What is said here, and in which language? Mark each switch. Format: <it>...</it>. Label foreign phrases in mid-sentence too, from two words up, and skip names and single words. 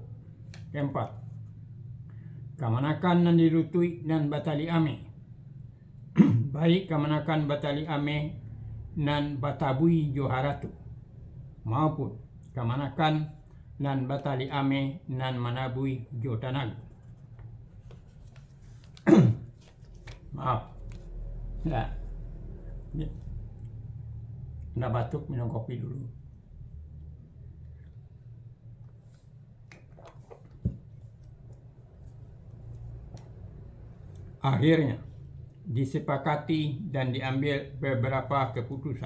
<min>Keempat, kamanakan nan dirutui nan batali ame. Baik kamanakan batali ame nan batabui joharatu maupun kamanakan nan batali ame nan manabui jotanagu.</min> <id>Maaf, nggak batuk, minum kopi dulu. Akhirnya disepakati dan diambil beberapa keputusan.</id>